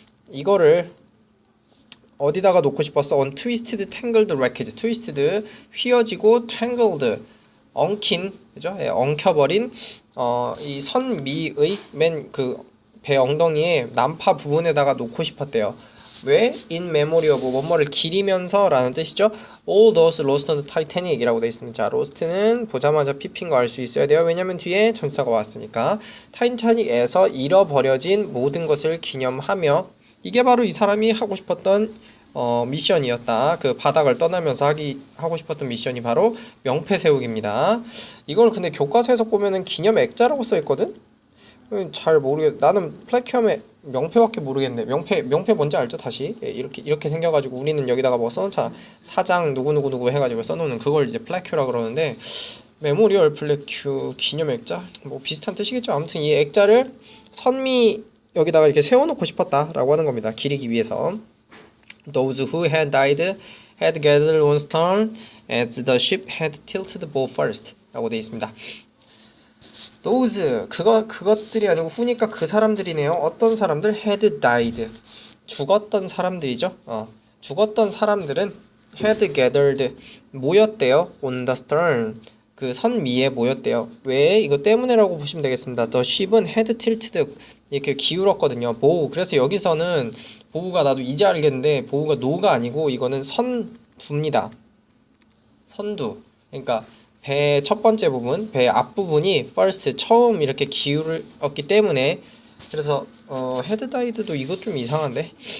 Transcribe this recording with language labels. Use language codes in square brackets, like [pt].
[ko] 이거를 어디다가 놓고 싶었어? [en] on twisted tangled wreckage. [ko] twisted 휘어지고 tangled 엉킨, 그죠? 예, 엉켜버린 이 선미의 맨 배 엉덩이에 난파 부분에다가 놓고 싶었대요. 왜? in memory of 뭐뭐를 기리면서 라는 뜻이죠. [en] all those lost on the Titanic [ko] 이라고 되어 있습니다. 자, lost는 보자마자 pp인 거 알 수 있어야 돼요. 왜냐면 뒤에 전치사가 왔으니까. 타이타닉에서 잃어버려진 모든 것을 기념하며 이게 바로 이 사람이 하고 싶었던 미션이었다. 그 바닥을 떠나면서 하고 싶었던 미션이 바로 명패 세우기입니다. 이걸 근데 교과서에서 보면은 기념 액자라고 써 있거든. 잘 모르겠. 나는 플래큐엄의 명패밖에 모르겠네. 명패 뭔지 알죠? 다시 이렇게 생겨가지고 우리는 여기다가 뭐 써놓자 사장 누구 해가지고 써놓는 그걸 이제 플래큐라 그러는데 메모리얼 플래큐 기념 액자 뭐 비슷한 뜻이겠죠. 아무튼 이 액자를 선미 여기다가 이렇게 세워놓고 싶었다라고 하는 겁니다. 기리기 위해서. [en] Those who had died had gathered on stern as the ship had tilted bow first [ko] 라고 되어 있습니다. Those 그것들이 아니고 who니까 그 사람들이네요. 어떤 사람들? [en] had died [ko] 죽었던 사람들이죠. 죽었던 사람들은 [en] had gathered [ko] 모였대요. [en] on the stern [ko] 그 선 위에 모였대요. 왜? 이거 때문에라고 보시면 되겠습니다. [en] The ship [ko] 은 [en] had tilted [ko] 이렇게 기울었거든요. 보우. 그래서 여기서는 보우가 나도 이제 알겠는데 보우가 노가 아니고 이거는 선두입니다. 선두. 그러니까 배 첫 번째 부분, 배 앞부분이 first 처음 이렇게 기울었기 때문에 그래서 헤드 다이드도 이거 좀 이상한데.